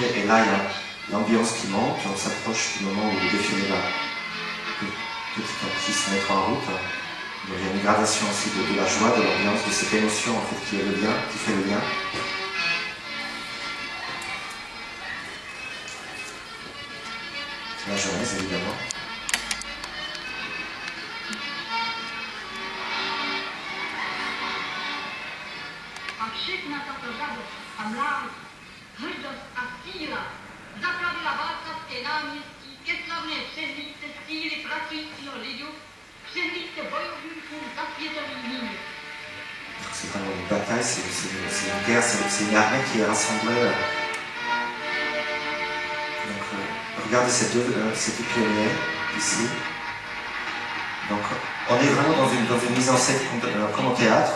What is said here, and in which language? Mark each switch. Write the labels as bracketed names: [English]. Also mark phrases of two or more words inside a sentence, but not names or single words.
[French] Et là, il y a l'ambiance qui monte, on s'approche du moment où le défilé va petit à petit se mettre en route. Donc il y a une gradation aussi de la joie, de l'ambiance, de cette émotion en fait, qui fait le lien. La jeunesse évidemment. [Czech] A všechna tato radost a mládež, hrdost a síla zapravila Václavské náměstí ke slavné přehlídce síly pracujícího lidu, přehlídce bojovníků za světový mír. [French] C'est vraiment une bataille, c'est une guerre, c'est une armée qui est rassemblée. Donc, regardez ces deux pionniers ici. Donc, on est vraiment dans une mise en scène comme au théâtre.